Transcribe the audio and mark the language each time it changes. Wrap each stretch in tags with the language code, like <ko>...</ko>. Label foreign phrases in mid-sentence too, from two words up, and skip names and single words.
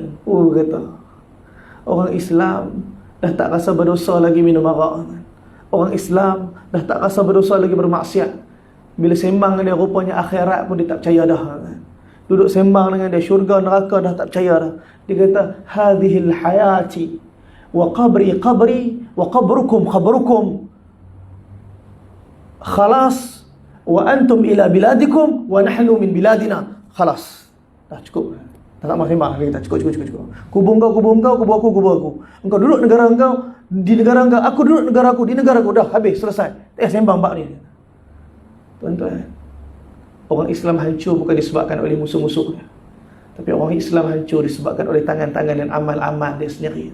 <ms>Kata orang Islam dah tak rasa berdosa lagi minum arak. Orang Islam dah tak rasa berdosa lagi bermaksiat. Bila sembang dengan dia, rupanya akhirat pun dia tak percaya dah. Duduk sembang dengan dia, syurga neraka dah tak percaya dah. Dia kata,</ms> <ar>هذه الحياة وقبري وقبركم. خلاص. وأنتم إلى بلادكم ونحن من بلادنا. Khalas.</ar> <ms>Dah cukup. Tak nak mahkamah lagi, tak cukup. Kubur kau, kubur aku, kubur aku. Engkau duduk negara engkau, di negara engkau, aku duduk negara aku, di negara aku. Dah habis, selesai. Sembang bab ni. Tuan-tuan, orang Islam hancur bukan disebabkan oleh musuh-musuhnya, tapi orang Islam hancur disebabkan oleh tangan-tangan dan amal-amal dia sendiri.</ms>